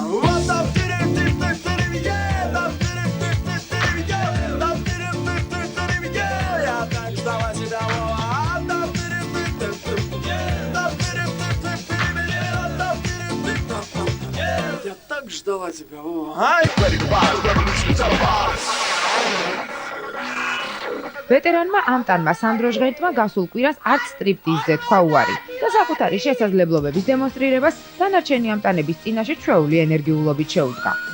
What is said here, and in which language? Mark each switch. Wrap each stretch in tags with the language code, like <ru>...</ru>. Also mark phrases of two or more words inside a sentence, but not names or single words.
<ru>Вот там я так ждала тебя, Вова. Я так ждала тебя, Вова.</ru> <ka>ვეტერანმა ამტანმა სანდრო ჟღენტმა გასულ კვირას არც სტრიპტიზზე თქვა უარი და საკუთარი შესაძლებლობების დემონსტრირებას დანარჩენი ამტანების წინაშე ჩვეული ენერგიულობით შეუდგა.</ka>